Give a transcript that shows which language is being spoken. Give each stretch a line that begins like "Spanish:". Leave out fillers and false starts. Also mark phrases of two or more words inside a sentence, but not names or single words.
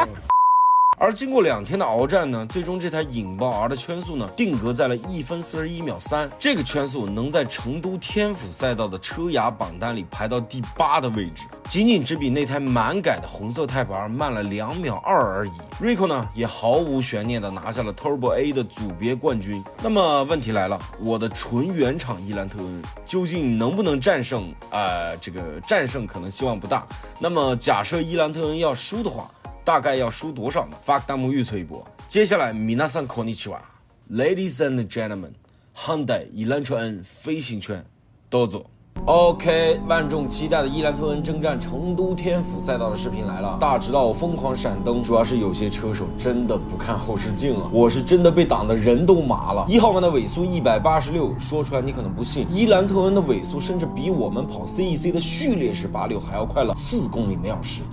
Chinese: 而经过2天的鏖战呢，最终这台引爆 R 的圈速呢定格在了1分41秒3，这个圈速能在成都天府赛道的车牙榜单里排到第8的位置，仅仅只比那台满改的红色Type R慢了2秒2而已。Rico 呢也毫无悬念的拿下了 Turbo A 的组别冠军。那么问题来了，我的纯原厂伊兰特恩究竟能不能战胜？这个战胜可能希望不大。那么假设伊兰特恩要输的话，大概要输多少呢？发个弹幕预测一波。接下来
Japanese: 皆さんこんにちは
English: Ladies and gentlemen，
Chinese: Hyundai 伊兰特恩飞行圈どうぞ。OK， 万众期待的伊兰特恩征战成都天府赛道的视频来了。大直道疯狂闪灯，主要是有些车手真的不看后视镜啊，我是真的被挡得人都麻了。1号弯的尾速186，说出来你可能不信，伊兰特恩的尾速甚至比我们跑 CEC 的序列式86还要快了4公里每小时。